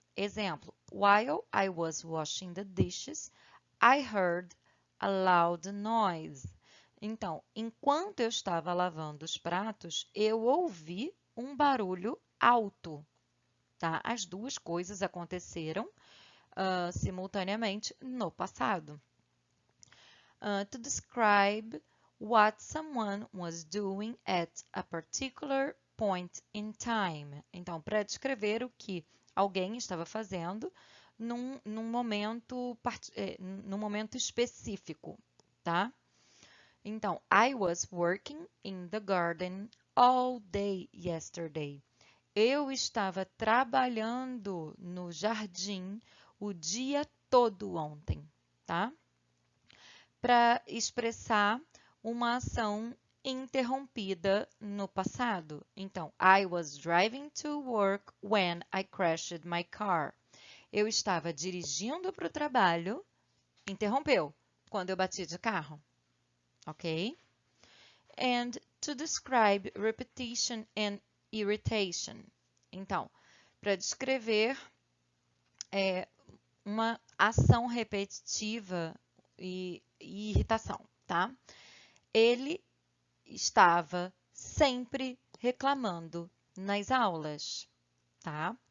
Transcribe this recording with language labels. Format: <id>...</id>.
<pt>Exemplo,</pt> <en>while I was washing the dishes, I heard a loud noise.</en> <pt>Então, enquanto eu estava lavando os pratos, eu ouvi um barulho alto, tá? As duas coisas aconteceram simultaneamente no passado.</pt> <en>To describe what someone was doing at a particular point in time.</en> <pt>Então, para descrever o que alguém estava fazendo num momento específico, tá? Então,</pt> <en>I was working in the garden all day yesterday.</en> <pt>Eu estava trabalhando no jardim o dia todo ontem, tá? Para expressar uma ação interrompida no passado. Então,</pt> <en>I was driving to work when I crashed my car.</en> <pt>Eu estava dirigindo para o trabalho, interrompeu, quando eu bati de carro. Ok?</pt> <en>And to describe repetition and irritation.</en> <pt>Então, para descrever uma ação repetitiva e irritação, tá? Ele estava sempre reclamando nas aulas, tá?</pt>